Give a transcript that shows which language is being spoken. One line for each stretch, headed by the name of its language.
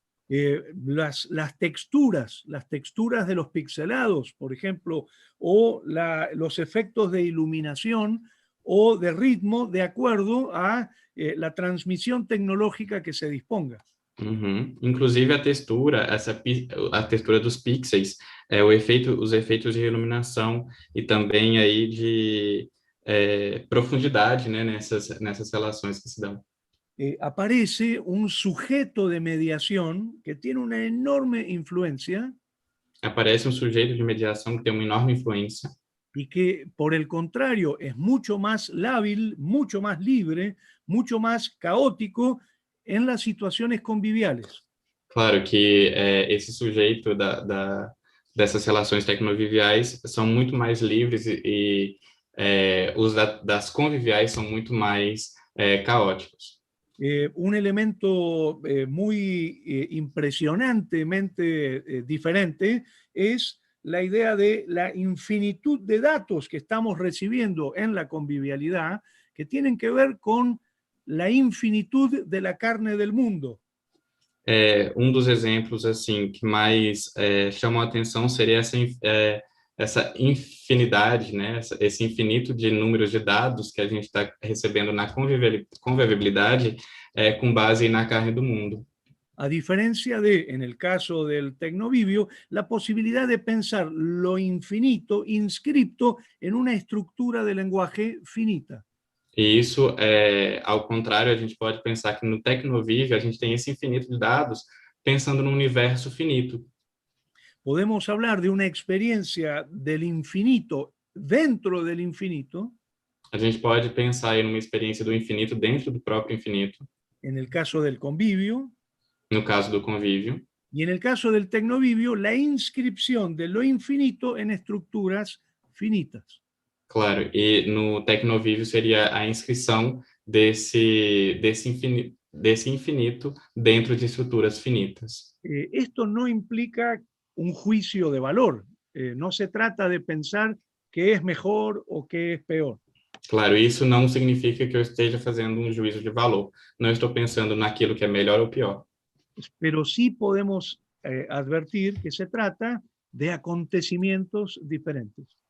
Spanish: Las texturas de los pixelados, por ejemplo, o los efectos de iluminación o de ritmo de acuerdo a la transmisión tecnológica que se disponga. Uhum.
Portuguese: Inclusive a textura dos pixels, os efeitos de iluminação e também aí de profundidade, né, nessas relações que se dão.
Spanish: Aparece un sujeto de mediación que tiene una enorme influencia.
Portuguese: Aparece um sujeito de mediação que tem uma enorme influência.
Spanish: Y que, por el contrario, es mucho más lábil, mucho más libre, mucho más caótico en las situaciones conviviales.
Portuguese: Claro que esse sujeito dessas relações tecnoviviais são muito mais livres e os das conviviais são muito mais caóticos.
Spanish: Un elemento muy impresionantemente diferente es la idea de la infinitud de datos que estamos recibiendo en la convivialidad, que tienen que ver con la infinitud de la carne del mundo.
Portuguese: Dos exemplos assim que mais chamam a atenção seria essa infinidade, né? Esse infinito de números de dados que a gente está recebendo na convivialidade com base na carne do mundo.
Spanish: A diferencia en el caso del tecnovivio, la posibilidad de pensar lo infinito inscripto en una estructura de lenguaje finita.
Portuguese: E isso, ao contrário, a gente pode pensar que no tecnovívio a gente tem esse infinito de dados pensando no universo finito.
Spanish: Podemos hablar de una experiencia del infinito dentro del infinito.
Portuguese: A gente pode pensar em uma experiência do infinito dentro do próprio infinito.
Spanish: En el caso del convivio.
Portuguese: No caso do convívio.
Spanish: Y en el caso del tecnovivio, la inscripción de lo infinito en estructuras finitas.
Portuguese: Claro, e no tecnovívio seria a inscrição desse desse infinito dentro de estruturas finitas.
Spanish: Esto no implica un juicio de valor. No se trata de pensar qué es mejor o qué es peor.
Portuguese: Claro, isso não significa que eu esteja fazendo um juízo de valor. Não estou pensando naquilo que é melhor ou pior.
Spanish: Pero sí podemos advertir que se trata de acontecimientos diferentes.